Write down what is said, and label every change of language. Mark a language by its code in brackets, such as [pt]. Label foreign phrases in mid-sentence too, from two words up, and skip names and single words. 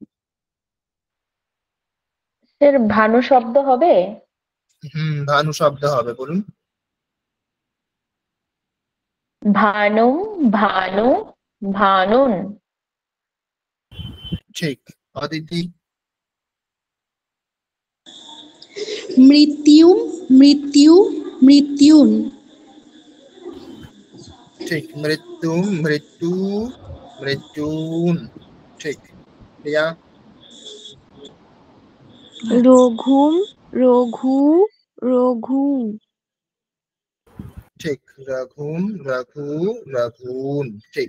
[bn] স্যার ভানু শব্দ হবে। ভানু শব্দ হবে, বলুন। [sa] ভানুম ভানু ভানুন। [bn] ঠিক। অদিতি। [sa] मृत्युं मृत्यु मृत्युन् [bn] ঠিক, [sa] মৃত্যু মৃত্যু মৃত্যুন। [bn] ঠিক। প্রিয়া। [sa] রঘুম রঘু রঘু [bn] ঠিক, [sa] রঘুম রঘু রঘুন। [bn] ঠিক।